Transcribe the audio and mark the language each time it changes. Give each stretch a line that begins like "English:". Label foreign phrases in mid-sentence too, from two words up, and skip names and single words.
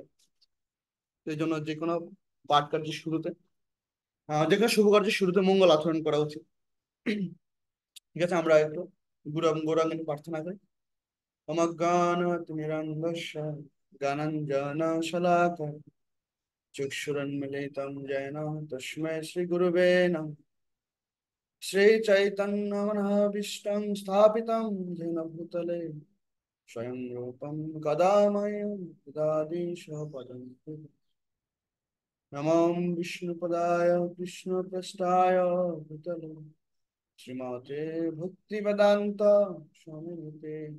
Bangla: তো এই জন্য যে কোনো পাঠ কার্যের শুরুতে, যে কোনো শুভ কার্যের শুরুতে মঙ্গল আচরণ করা উচিত। ঠিক আছে, আমরা একটু গুরু এবং গৌরাঙ্গের প্রার্থনা করি।
Sanskrit: অমজ্ঞানতিমিরন্ধস্য জ্ঞানাঞ্জনশলাকয়া চক্ষুরন্মিলিतं येन तस्मै श्रीगुरुवे नमः। श्रीचैतन्यमनोभीष्टं स्थापितं येन भूतले स्वयं रूपं कदा मह्यं ददाति स्वपदं। नमो विष्णुपदाय कृष्णपृष्ठाय भूतले श्रीमते भक्तिवेदान्त स्वामिनिते।